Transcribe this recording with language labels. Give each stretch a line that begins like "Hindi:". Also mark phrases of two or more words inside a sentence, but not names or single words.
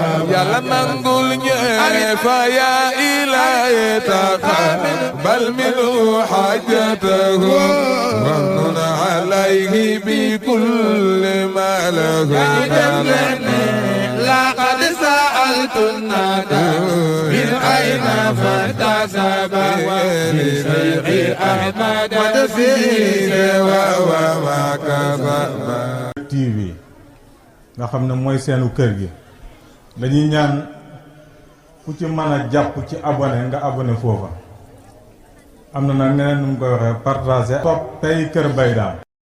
Arabic: يلا نقول فيا إلهي تقبل منه حاجته ومن عليه بكل ما له لقد سألت الندى من أين فارتسب لشيخ أحمد مدسيس وهو ما كسب
Wolof: TV nga xam ne mooy seenu kër gi dañuy ñaan ku ci mën a jàpp ci abonné nga abonné foofa am na nag neneen nu mu koy waxee partager toppay Kër Mbaye Dame